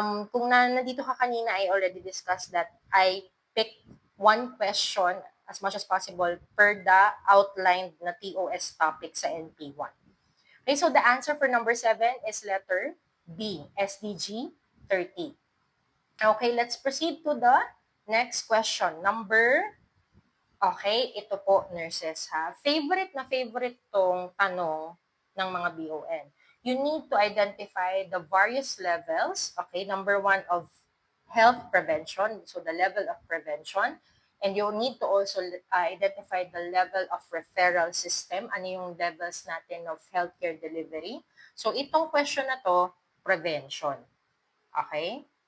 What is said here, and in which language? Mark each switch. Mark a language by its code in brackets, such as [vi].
[tl] Kung nandito ka kanina, [en] I already discussed that I picked one question as much as possible per the outlined na TOS topic sa NP1. Okay, so the answer for number 7 is letter B, SDG 30. Okay, let's proceed to the next question. [tl] Okay, ito po, nurses ha. Favorite na favorite tong tanong ng mga BON. [en] You need to identify the various levels, okay, number 1 of health prevention, so the level of prevention, and you need to also identify the level of referral system, [tl] ano yung levels natin of healthcare delivery. So itong question na to, prevention. Okay?